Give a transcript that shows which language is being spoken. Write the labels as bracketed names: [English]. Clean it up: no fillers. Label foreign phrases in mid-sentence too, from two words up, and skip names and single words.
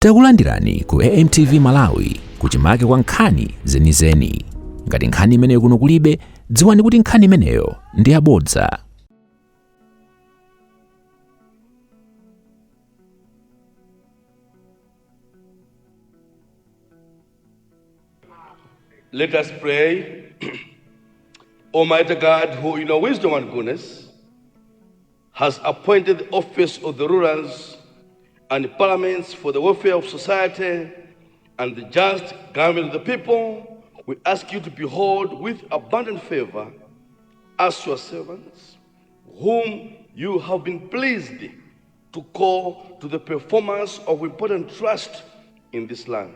[Nyanja] Takulandirani ku AMTV Malawi kuchimake kwa nkhani zenizeni. Ngati nkhani imeneyo kuno kulibe, dziwani kuti nkhani imeneyo ndi yabodza. [English] Let us pray. Almighty God, who in your wisdom and goodness has appointed the office of the rulers and parliaments for the welfare of society and the just government of the people, we ask you to behold with abundant favor us your servants, whom you have been pleased to call to the performance of important trust in this land.